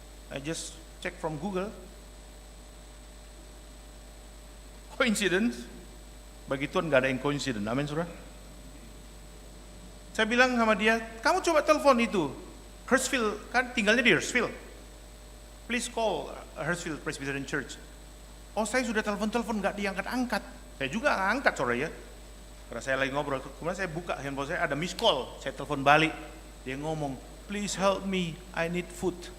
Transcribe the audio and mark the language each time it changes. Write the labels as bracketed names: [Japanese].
[English] I just check from Google. Coincidence? [Indonesian] Bagi Tuhan nggak ada yang coincidence, amin saudara. Saya bilang sama dia, kamu coba telepon itu, Hurstville, kan tinggalnya di Hurstville. [English] Please call Hurstville Presbyterian Church. [Indonesian] Oh, saya sudah telepon nggak diangkat-angkat. Saya juga nggak angkat saudara ya. Karena saya lagi ngobrol, kemudian saya buka handphone saya, ada miss call. Saya telepon balik, dia ngomong, [English] please help me, I need food.